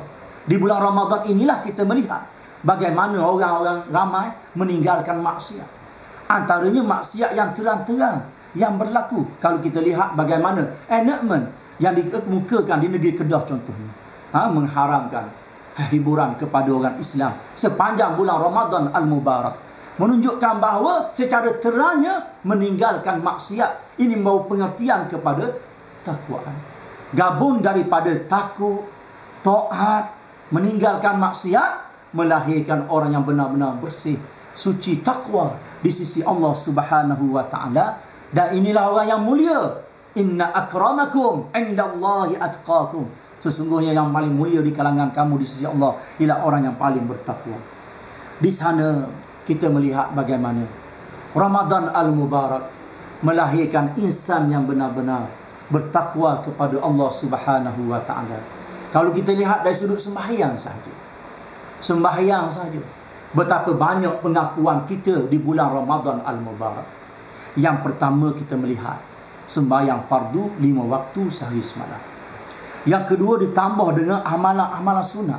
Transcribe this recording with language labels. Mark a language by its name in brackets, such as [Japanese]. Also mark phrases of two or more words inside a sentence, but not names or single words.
[Malay] Di bulan Ramadan inilah kita melihat bagaimana orang-orang ramai meninggalkan maksiat. Antaranya maksiat yang terang-terang yang berlaku. Kalau kita lihat bagaimana enactment yang dikemukakan di negeri Kedah contohnya, mengharamkan hiburan kepada orang Islam sepanjang bulan Ramadan Al-Mubarak, menunjukkan bahawa secara terangnya meninggalkan maksiat ini membawa pengertian kepada takwaan. Gabung daripada takut, taat, meninggalkan maksiat, melahirkan orang yang benar-benar bersih, suci, takwa di sisi Allah [Arabic] سبحانه وتعالى. [Malay] Dan inilah orang yang mulia. [Arabic] إن أكرمكم عند الله أتقاكم. [Malay] Sesungguhnya yang paling mulia di kalangan kamu di sisi Allah ialah orang yang paling bertakwa. Di sana kita melihat bagaimana Ramadan Al-Mubarak melahirkan insan yang benar-benar bertakwa kepada Allah [Arabic] سبحانه وتعالى. [Malay] Kalau kita lihat dari sudut sembahyang sahaja, betapa banyak pengakuan kita di bulan Ramadan Al-Mubarak. Yang pertama kita melihat sembahyang fardu 5 waktu sehari semalam. Yang kedua ditambah dengan amalan-amalan sunat.